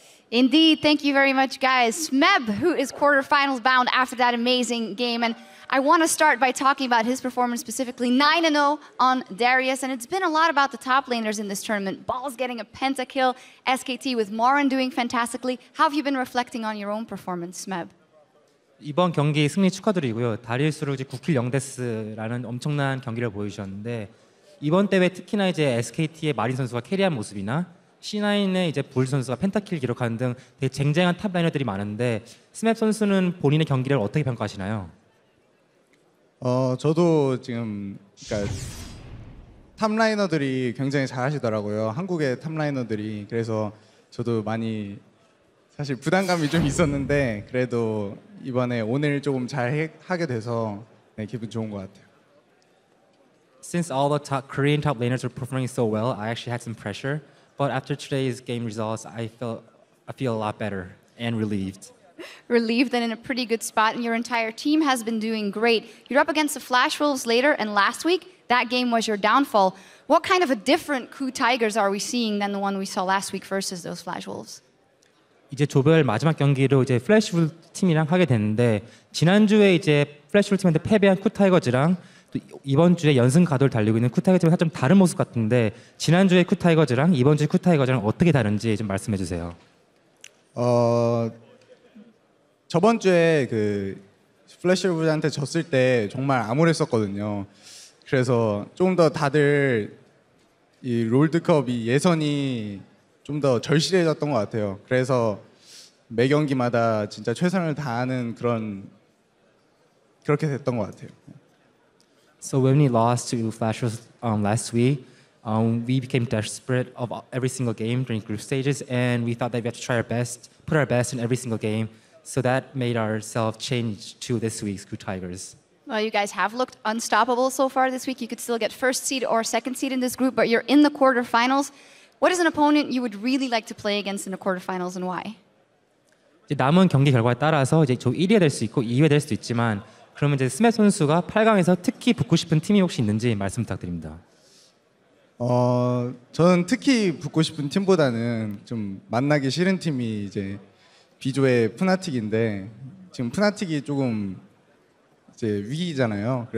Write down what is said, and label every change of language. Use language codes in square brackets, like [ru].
[en] Indeed, thank you very much, guys. Smeb, who is quarterfinals bound after that amazing game, and I want to start by talking about his performance specifically. 9-0 on Darius, and it's been a lot about the top laners in this tournament. Balls getting a pentakill, SKT with Moran doing fantastically. How have you been reflecting on your own performance, Smeb? [ko] 이번 경기 승리 축하드리고요. 다리우스로 이제 9킬 0데스라는 엄청난 경기를 보여주셨는데 이번 대회 특히나 이제 SKT의 마린 선수가 캐리한 모습이나 C9의 이제 볼 선수가 펜타킬 기록하는 등 되게 쟁쟁한 탑 라이너들이 많은데 스맵 선수는 본인의 경기를 어떻게 평가하시나요? 저도 지금 그러니까 탑라이너들이 굉장히 잘하시더라고요. 한국의 탑라이너들이. 그래서 저도 많이 사실 부담감이 좀 있었는데 그래도 이번에 오늘 조금 잘 하게 돼서 기분 좋은 것 같아요. [en] Since all the Korean top laners are performing so well, I actually had some pressure. But after today's game results, I feel a lot better and relieved. Relieved and in a pretty good spot, and your entire team has been doing great. You're up against the Flash Wolves later, and last week, that game was your downfall. What kind of a different KOO Tigers are we seeing than the one we saw last week versus those Flash Wolves? [ko] 이제 조별 마지막 경기로 이제 플래시풀 팀이랑 하게 됐는데 지난주에 이제 플래시풀 팀한테 패배한 KOO 타이거즈랑 또 이번 주에 연승 가도를 달리고 있는 쿠타이거즈랑 좀 다른 모습 같은데 지난주의 쿠타이거즈랑 이번 주의 쿠타이거즈랑 어떻게 다른지 좀 말씀해 주세요. 저번 주에 그 플래시로브한테 졌을 때 정말 암울했었거든요. 그래서 좀 더 다들 이 롤드컵이 예선이 좀 더 절실해졌던 것 같아요. 그래서 매 경기마다 진짜 최선을 다하는 그렇게 됐던 것 같아요. [en] So when we lost to Flashers last week, we became desperate of every single game during group stages, and we thought that we had to try our best, put our best in every single game. So that made ourselves change to this week's KOO Tigers. Well, you guys have looked unstoppable so far this week. You could still get first seed or second seed in this group, but you're in the quarterfinals. What is an opponent you would really like to play against in the quarterfinals and why? [ko] 이제 남은 경기 결과에 따라서 이제 저 1위가 될 수 있고 2위가 될 수도 있지만 그러면 이제 스맵 선수가 8강에서 특히 붙고 싶은 팀이 혹시 있는지 말씀 부탁드립니다. 저는 특히 붙고 싶은 팀보다는 좀 만나기 싫은 팀이 이제 B조의 푸나틱인데 지금 푸나틱이 조금 이제 위기잖아요.